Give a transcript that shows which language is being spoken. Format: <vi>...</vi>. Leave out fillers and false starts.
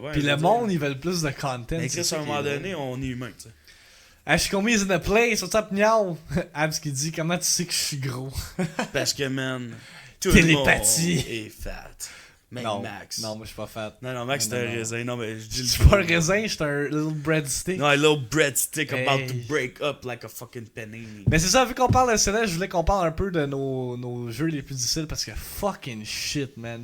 <fr>Puis le monde, ils veulent plus de content. Mais Chris, à un moment donné, on est humain, tu sais.</fr> <en>Ashkomi is in the place, what's up, miaou?</en> <fr>Abs qui dit, comment tu sais que je suis gros? Parce que, man, tout le monde est fat. Mais non, Max. Non, moi je suis pas fat. Non, Max, c'est un raisin. Non, mais je dis le. Je suis pas un raisin, je suis un</fr> <en>little breadstick.</en> <fr>Non, un</fr> <en>little breadstick about to break up like a fucking panini.</en> <fr>Mais c'est ça, vu qu'on parle de Céleste, je voulais qu'on parle un peu de nos jeux les plus difficiles parce que</fr> <en>fucking shit, man.</en>